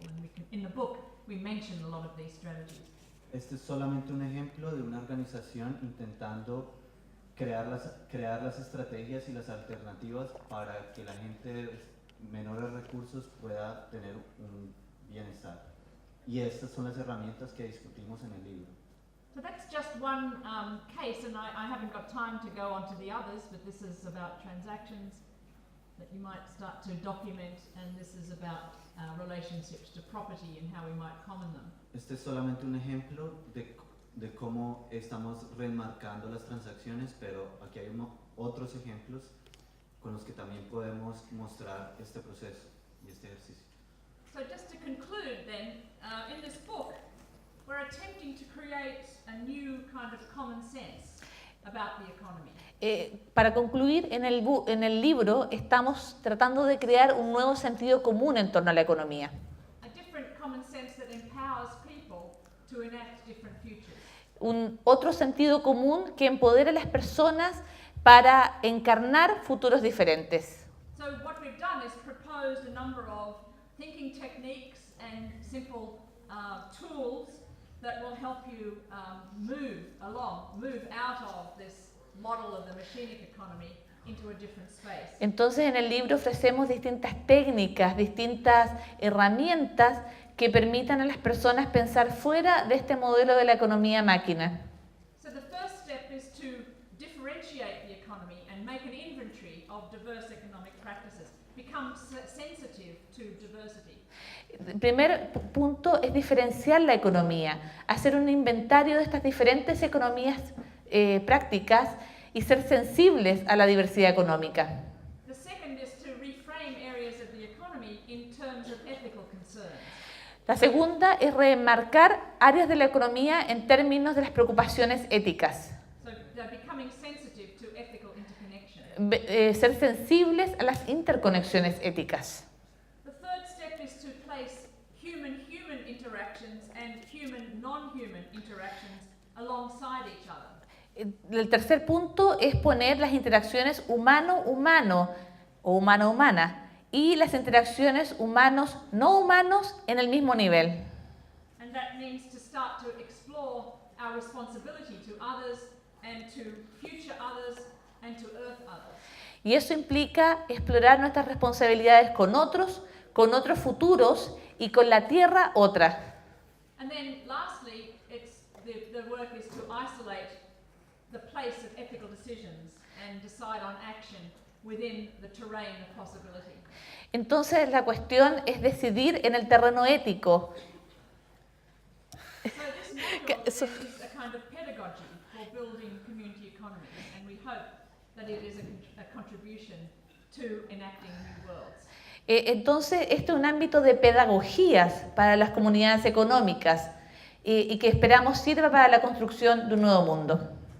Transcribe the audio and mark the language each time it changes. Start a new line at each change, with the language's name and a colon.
English: And in the book, we mention a lot of these strategies.
Spanish: Este es solamente un ejemplo de una organización intentando crear las estrategias y las alternativas para que la gente de menores recursos pueda tener un bienestar. Y estas son las herramientas que discutimos en el libro.
English: So that's just one case, and I haven't got time to go on to the others, but this is about transactions that you might start to document, and this is about relationships to property and how we might common them.
Spanish: Este es solamente un ejemplo de cómo estamos remarcando las transacciones, pero aquí hay otros ejemplos con los que también podemos mostrar este proceso y este ejercicio.
English: So just to conclude then, in this book, we're attempting to create a new kind of common sense about the economy.
Spanish: Para concluir, en el libro estamos tratando de crear un nuevo sentido común en torno a la economía.
English: A different common sense that empowers people to enact different futures.
Spanish: Un otro sentido común que empodera a las personas para encarnar futuros diferentes.
English: So what we've done is proposed a number of thinking techniques and simple tools that will help you move out of this model of the machinic economy into a different space.
Spanish: Entonces, en el libro ofrecemos distintas técnicas, distintas herramientas que permitan a las personas pensar fuera de este modelo de la economía máquina.
English: So the first step is to differentiate the economy and make an inventory of diverse economic practices, become sensitive to diversity.
Spanish: El primer punto es diferenciar la economía, hacer un inventario de estas diferentes economías prácticas y ser sensibles a la diversidad económica.
English: The second is to reframe areas of the economy in terms of ethical concerns.
Spanish: La segunda es remarcar áreas de la economía en términos de las preocupaciones éticas.
English: So they're becoming sensitive to ethical interconnection.
Spanish: Ser sensibles a las interconexiones éticas.
English: The third step is to place human-human interactions and human non-human interactions alongside each other.
Spanish: El tercer punto es poner las interacciones humano-humano o humano-humana y las interacciones humanos-no humanos en el mismo nivel.
English: And that means to start to explore our responsibility to others and to future others and to earth others.
Spanish: Y eso implica explorar nuestras responsabilidades con otros futuros y con la Tierra otra.
English: And then lastly, the work is to isolate the place of ethical decisions and decide on action within the terrain of possibility.
Spanish: Entonces la cuestión es decidir en el terreno ético.
English: So this model is a kind of pedagogy for building community economies, and we hope that it is a contribution to enacting new worlds.
Spanish: Entonces este es un ámbito de pedagogías para las comunidades económicas y que esperamos sirva para la construcción de un nuevo mundo.